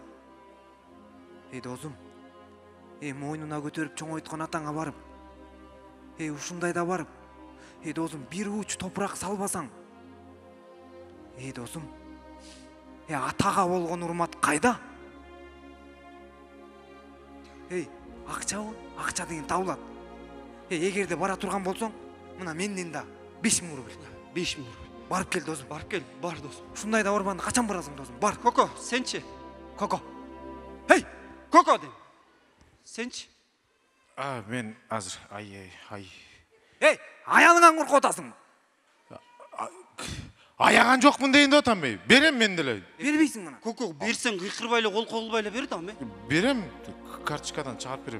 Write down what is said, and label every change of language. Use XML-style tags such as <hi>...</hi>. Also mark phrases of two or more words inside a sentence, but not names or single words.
<ky>Досым, мойнуна көтөрүп чоңойткон атаңа барып, ушундайда барып, досым, бир уч топурак салбасаң, досым, атага болгон урмат кайда? Акчабы? Акча деген табылат. Эгерде бара турган болсоң, мына менден да 5000 рубль. 5000 рубль. Барып кел, досым. Барып кел, бар, досым. Ушундайда орбанды качан барасың, досым? Бар. Коко, сенчи? Коко. Коко дейм. Сенчи? Мен азыр Аялыңан коркуп атасың. аяган жокмун дейин деп атам бей. Берем мен деле. Бербейсиң мына. Коко, берсең кыйкырбайлы, кол колбайлы бер да, Берем, карточкадан чыгарып берем.</ky>